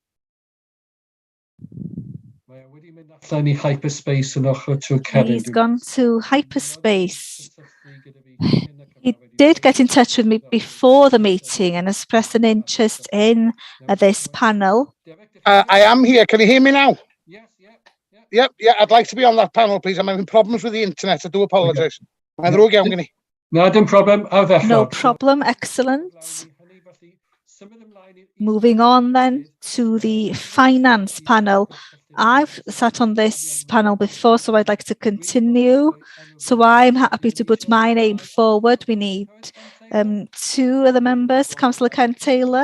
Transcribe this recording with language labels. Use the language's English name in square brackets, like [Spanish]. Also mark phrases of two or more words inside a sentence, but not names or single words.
[English] He's gone to hyperspace. He did get in touch with me before the meeting and expressed an interest in this panel. I am here. Can you hear me now? Yep. I'd like to be on that panel, please. I'm having problems with the internet. I do apologise. [Welsh] Mae'n ddrwg iawn gen i. No, dim problem. Aw ddechrau. [English] No problem, excellent. Moving on then to the finance panel. I've sat on this panel before, so I'd like to continue. So I'm happy to put my name forward. We need 2 of the members, Councillor Ken Taylor.